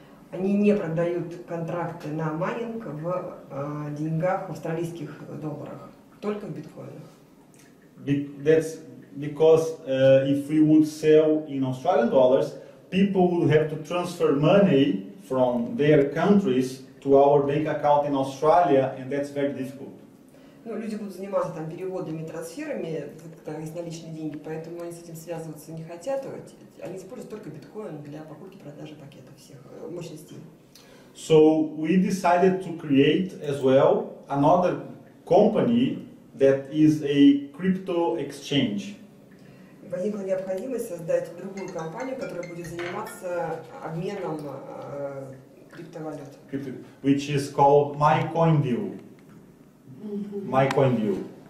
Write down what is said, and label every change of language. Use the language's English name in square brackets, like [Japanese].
[Russian] Они не продают контракты на майнинг в деньгах, в австралийских долларах, только в биткоинах. [English] That's because if we would sell in Australian dollars, people would have to transfer money from their countries to our bank account in Australia, and that's very difficult. [Russian] Ну, люди будут заниматься там переводами, трансферами, когда есть наличные деньги, поэтому они с этим связываться не хотят. Они используют только биткоин для покупки и продажи пакетов всех мощностей. [English] So we decided to create as well another company that is a crypto exchange. [Russian] Возникла необходимость создать другую компанию, которая будет заниматься обменом криптовалют. [English] Which is called MyCoinDeal. MyCoinDeal.